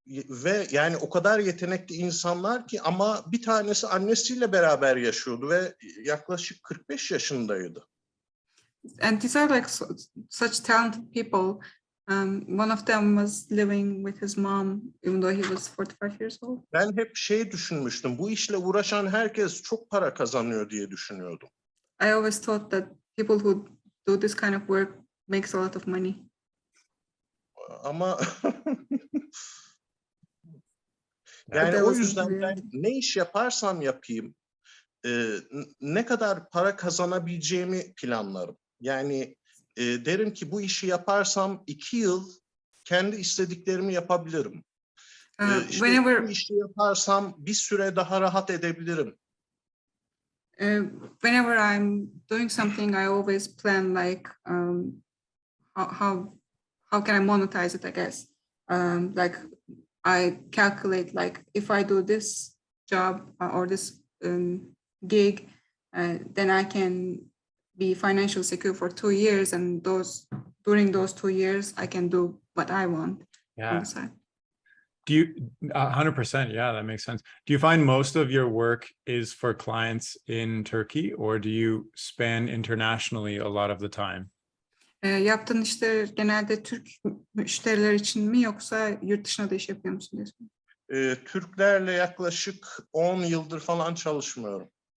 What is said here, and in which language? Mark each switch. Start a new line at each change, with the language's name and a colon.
Turkish: Ve yani o kadar yetenekli insanlar ki, ama bir tanesi annesiyle beraber yaşıyordu ve yaklaşık 45 yaşındaydı.
English: And these are like such talented people. One of them was living with his mom, even though he was 45 years old.
Turkish: Ben hep düşünmüştüm, bu işle uğraşan herkes çok para kazanıyor diye düşünüyordum.
English: I always thought that people who do this kind of work makes a lot of money.
Turkish: Ama yani o yüzden ben ne iş yaparsam yapayım, ne kadar para kazanabileceğimi planlarım. Yani derim ki bu işi yaparsam 2 yıl kendi istediklerimi yapabilirim. Bu işi yaparsam bir süre daha rahat edebilirim.
English: Whenever I'm doing something, I always plan like how can I monetize it, I guess. Like I calculate like if I do this job or this gig, then I can be financially secure for 2 years, and during those 2 years I can do what I want on the side. Do you 100%? Yeah, that makes sense. Do you find most of your work is for clients in Turkey, or do you span internationally a lot of the time?
Turkish: Yaptığın işler genelde Türk müşteriler için mi, yoksa yurt dışına da iş yapıyor musun diyorsun? Türklerle yaklaşık 10 yıldır falan çalışmıyorum.